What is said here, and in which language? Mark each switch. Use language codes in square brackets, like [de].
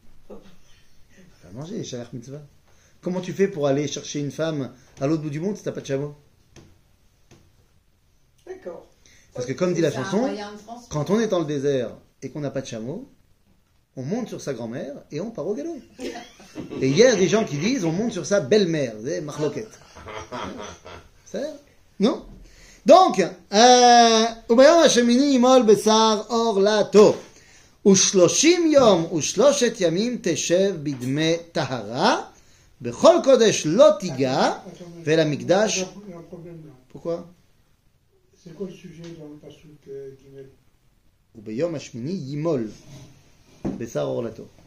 [fr] Tu vas pas le manger, shaliach mitzvah. Comment tu fais pour aller chercher une femme à l'autre bout du monde si t'as pas de chameau? D'accord. Parce que comme dit la c'est un chanson, moyen de transport. quand on est dans le désert et qu'on n'a pas de chameau, on monte sur sa grand-mère et on part au galop. Et il y a des gens qui disent on monte sur sa belle-mère, c'est marloquette. C'est non? [he] Donc, וביום השמיני ימול בשר אורלתו, ו30 יום ו3 ימים תשב בדמי טהרה, בכל קודש לא תיגע, ולמקדש... [fr] Il y a un problème là. Pourquoi? C'est quoi le sujet dans le Passouk Gimel? [he] וביום השמיני ימול בשר אורלתו.